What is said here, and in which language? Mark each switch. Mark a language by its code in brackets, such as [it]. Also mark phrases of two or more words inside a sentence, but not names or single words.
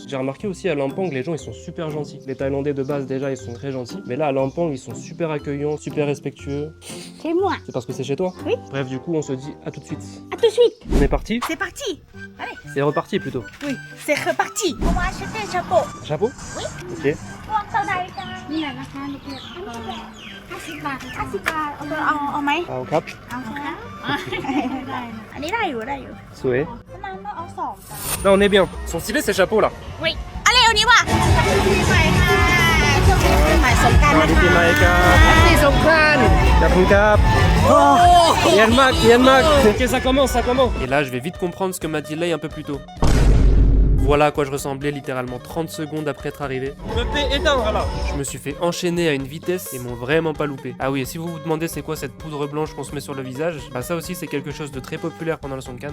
[fr] J'ai remarqué aussi à Lampang, les gens, ils sont super gentils. Les Thaïlandais de base, déjà, ils sont très gentils. Mais là, à Lampang, ils sont super accueillants, super respectueux. C'est moi. C'est parce que c'est chez toi? Oui. Bref, du coup, on se dit à tout de suite. À tout de suite. On est parti? C'est parti. C'est reparti plutôt. Oui, c'est reparti. On va acheter un chapeau. Chapeau? Oui. Ok. [th] นี่แหละนะคะเด็กๆ50 บาท50 บาทเอาไหม เอาครับ เอาค่ะได้อันนี้ได้อยู่ได้อยู่ [fr] Souhait. [th] น้ำต้องเอา2 จาน [fr] Là, on est bien. Ils sont stylés ces chapeaux là. [th] Oui อะไรเอานี้ว่ะปีใหม่ค่ะช่วงนี้ปีใหม่สงกรานต์นะคะ [fr] Merci Songkran. Kapungkap. Yanmak, Yanmak. Ok, ça commence, ça commence. Et là, je vais vite comprendre ce que m'a dit Lei un peu plus tôt. Voilà à quoi je ressemblais littéralement 30 secondes après être arrivé. Je me fais éteindre là. Je me suis fait enchaîner à une vitesse et m'ont vraiment pas loupé. Ah oui, et si vous vous demandez c'est quoi cette poudre blanche qu'on se met sur le visage, bah ça aussi c'est quelque chose de très populaire pendant le Songkran.